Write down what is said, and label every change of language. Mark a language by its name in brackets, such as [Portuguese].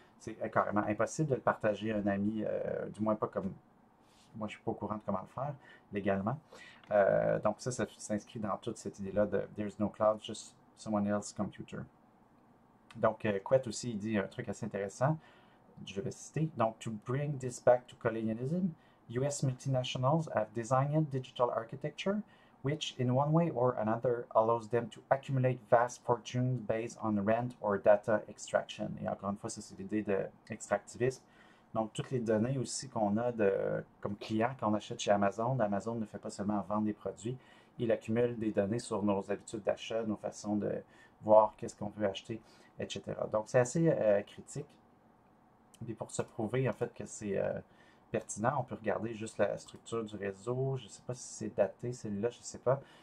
[French] C'est carrément impossible de le partager à un ami, du moins pas comme moi, je ne suis pas au courant de comment le faire légalement. Donc, ça s'inscrit dans toute cette idée-là de [English] There's no cloud, just someone else's computer. [French] Donc, Quet aussi, il dit un truc assez intéressant. Je vais citer. Donc, [English] to bring this back to colonialism, US multinationals have designed digital architecture which, in one way or another, allows them to accumulate vast fortunes based on rent or data extraction. [French] Et encore une fois, ça, c'est l'idée d'extractivisme. Donc, toutes les données aussi qu'on a comme client quand on achète chez Amazon, Amazon ne fait pas seulement vendre des produits, il accumule des données sur nos habitudes d'achat, nos façons de voir qu'est-ce qu'on veut acheter, etc. Donc, c'est assez critique. Et pour se prouver en fait que c'est pertinent, on peut regarder juste la structure du réseau. Je ne sais pas si c'est daté, celui-là, je ne sais pas.